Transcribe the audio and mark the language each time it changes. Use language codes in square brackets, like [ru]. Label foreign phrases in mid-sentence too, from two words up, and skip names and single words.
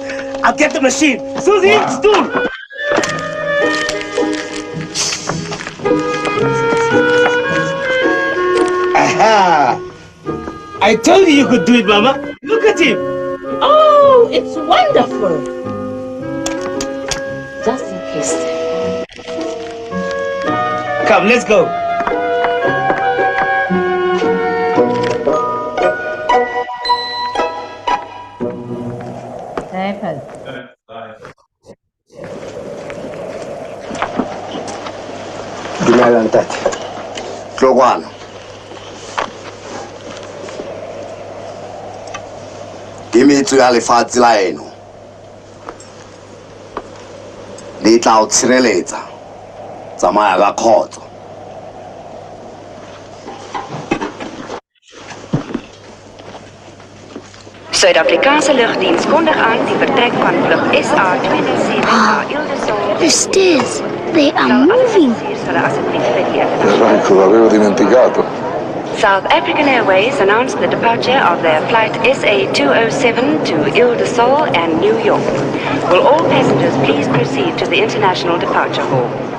[en] I'll get the machine. Susie, stool. Aha! I told you you could do it, Mama. Look at him. Oh, it's wonderful. Just in case. Come, let's go. [st] Dumela ntate. Tlokwana. Ke metso ya lefatshe la eno. Le tla o tshireletsa. Tsamaya ka khotso. [af] Suid-Afrikaanse lugdiens kondig aan die vertrek van vlug SA-207 na Ildesol. [en] The stairs, they are moving. [it] Ecco, l'avevo dimenticato. [en] South African Airways announced the departure of their flight SA-207 to Ildesol and New York. Will all passengers please proceed to the International Departure Hall?